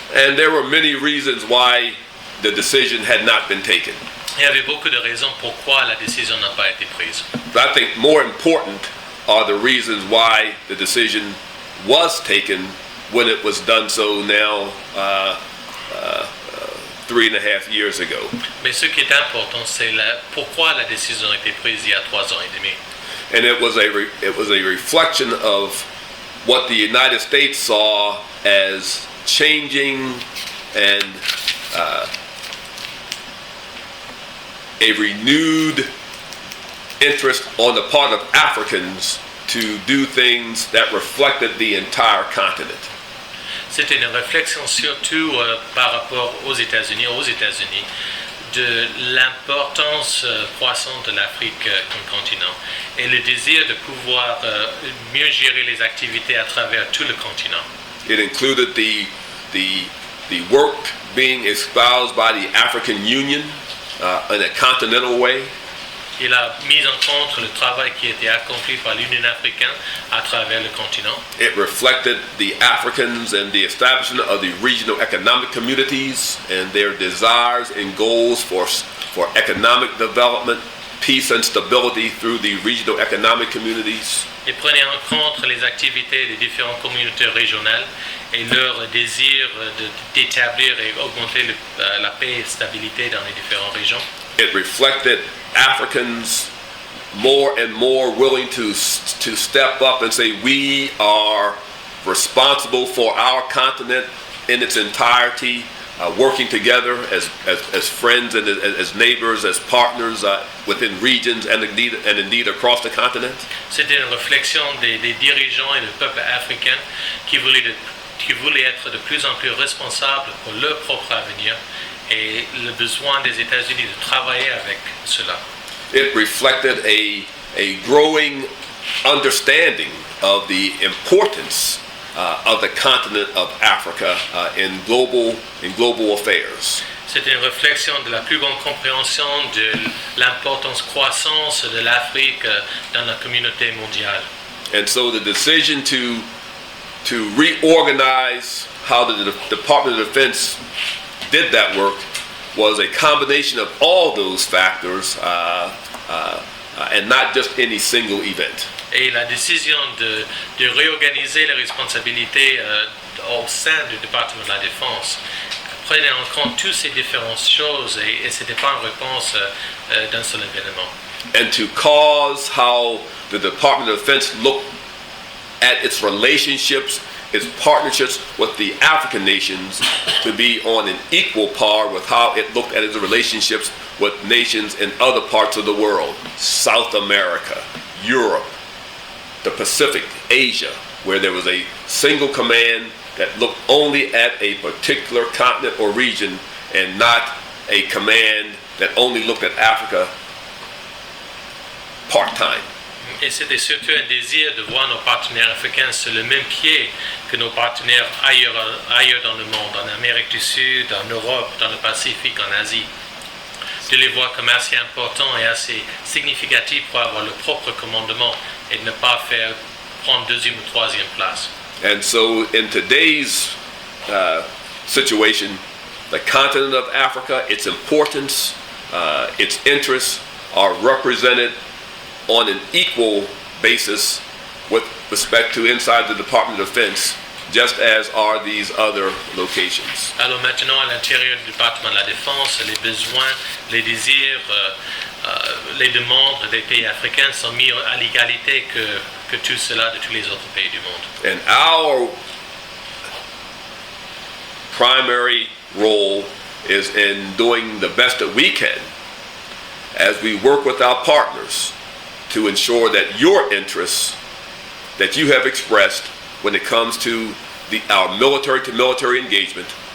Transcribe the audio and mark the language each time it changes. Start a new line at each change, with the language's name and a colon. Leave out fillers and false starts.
English: And there were many reasons why the decision had not been taken.
French: Il y avait beaucoup de raisons pourquoi la décision n'a pas été prise.
English: But I think more important are the reasons why the decision was taken when it was done so now 3.5 years ago.
French: Mais ce qui est important, c'est pourquoi la décision a été prise il y a 3 ans et demi.
English: And it was a reflection of what the United States saw as changing and a renewed interest on the part of Africans to do things that reflected the entire continent.
French: C'était une réflexion surtout par rapport aux États-Unis, de l'importance croissante de l'Afrique comme continent et le désir de pouvoir mieux gérer les activités à travers tout le continent.
English: It included the work being espoused by the African Union in a continental way.
French: Il a mis en compte le travail qui a été accompli par l'Union africaine à travers le continent.
English: It reflected the Africans and the establishment of the regional economic communities and their desires and goals for economic development, peace and stability through the regional economic communities.
French: Il prenait en compte les activités des différentes communautés régionales et leur désir d'établir et augmenter la paix et la stabilité dans les différentes régions.
English: It reflected Africans more and more willing to step up and say we are responsible for our continent in its entirety, working together as friends and as neighbors, as partners within regions and indeed across the continent.
French: C'était une réflexion des dirigeants et du peuple africain qui voulaient être de plus en plus responsables pour leur propre avenir et le besoin des États-Unis de travailler avec cela.
English: It reflected a growing understanding of the importance of the continent of Africa in global affairs.
French: C'était une réflexion de la plus grande compréhension de l'importance croissante de l'Afrique dans la communauté mondiale.
English: And so the decision to reorganize how the Department of Defense did that work was a combination of all those factors and not just any single event.
French: Et la décision de réorganiser les responsabilités au sein du département de la Défense prenait en compte toutes ces différentes choses et ce n'était pas une réponse d'un seul événement.
English: And to cause how the Department of Defense looked at its relationships, its partnerships with the African nations to be on an equal par with how it looked at its relationships with nations in other parts of the world, South America, Europe, the Pacific, Asia, where there was a single command that looked only at a particular continent or region and not a command that only looked at Africa part-time.
French: Et c'était surtout un désir de voir nos partenaires africains sur le même pied que nos partenaires ailleurs dans le monde, en Amérique du Sud, en Europe, dans le Pacifique, en Asie. De les voir comme assez importants et assez significatifs pour avoir le propre commandement et ne pas prendre deuxième ou troisième place.
English: And so in today's situation, the continent of Africa, its importance, its interests are represented on an equal basis with respect to inside the Department of Defense, just as are these other locations.
French: Alors maintenant, à l'intérieur du département de la Défense, les besoins, les désirs, les demandes des pays africains sont mis à l'égalité que tout cela de tous les autres pays du monde.
English: And our primary role is in doing the best that we can as we work with our partners to ensure that your interests that you have expressed when it comes to our military-to-military engagement